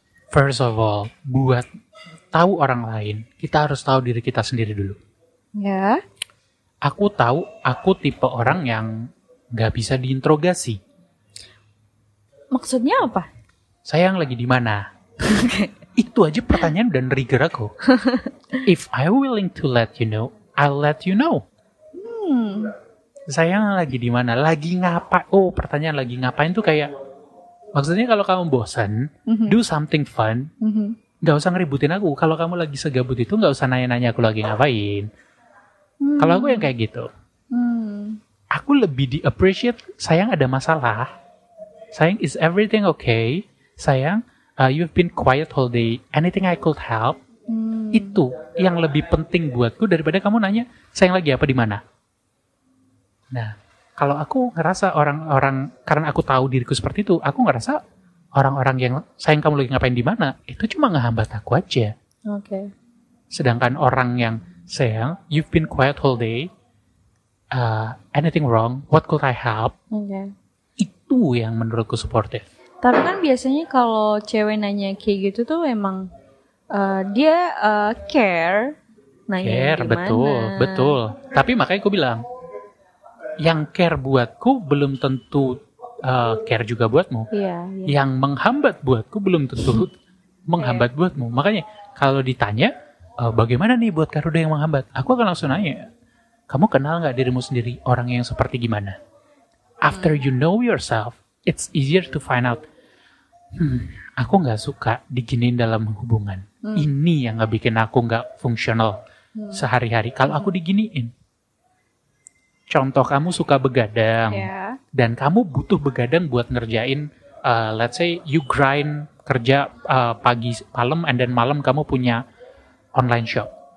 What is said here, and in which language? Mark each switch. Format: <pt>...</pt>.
<en>First of all,</en> <id>buat tahu orang lain, kita harus tahu diri kita sendiri dulu. Aku tahu aku tipe orang yang gak bisa diinterogasi. Maksudnya apa? Sayang lagi di mana? Itu aja pertanyaan dan trigger aku.</id> <en>If I willing to let you know, I'll let you know.</en> <id>Sayang lagi di mana? Lagi ngapa? Oh, pertanyaan lagi ngapain tuh kayak, maksudnya kalau kamu bosan,</id> <en>do something fun.</en> <id>Gak usah ngeributin aku. Kalau kamu lagi segabut itu gak usah nanya-nanya aku lagi ngapain. Kalau aku yang kayak gitu. aku lebih di</id> <en>appreciate,</en> <id>sayang ada masalah,</id> <en>sayang is everything okay, sayang you've been quiet all day, anything I could help.</en> <id>Itu yang lebih penting buatku daripada kamu nanya sayang lagi apa di mana. Nah, kalau aku ngerasa orang-orang, karena aku tahu diriku seperti itu, aku ngerasa orang-orang yang sayang kamu lagi ngapain di mana, itu cuma ngehambat aku aja. Oke. Sedangkan orang yang sayang,</id> <en>you've been quiet all day, anything wrong, what could I help?</en> <id>Oke. Itu yang menurutku supportive. Tapi kan biasanya kalau cewek nanya kayak gitu tuh emang dia care, nanya Care, gimana. betul. Tapi makanya aku bilang, yang care buatku belum tentu care juga buatmu. Iya. Yang menghambat buatku belum tentu menghambat buatmu. Makanya kalau ditanya, bagaimana nih buat Garuda yang menghambat? Aku akan langsung nanya, kamu kenal nggak dirimu sendiri orang yang seperti gimana?</id> <en>After you know yourself, it's easier to find out.</en> <id>Aku nggak suka diginiin dalam hubungan. Ini yang nggak bikin aku nggak fungsional sehari-hari. Kalau aku diginiin, contoh kamu suka begadang dan kamu butuh begadang buat ngerjain,</id> <en>let's say you grind</en> <id>kerja pagi malam,</id> <en>and then</en> <id>malam kamu punya online shop.</id>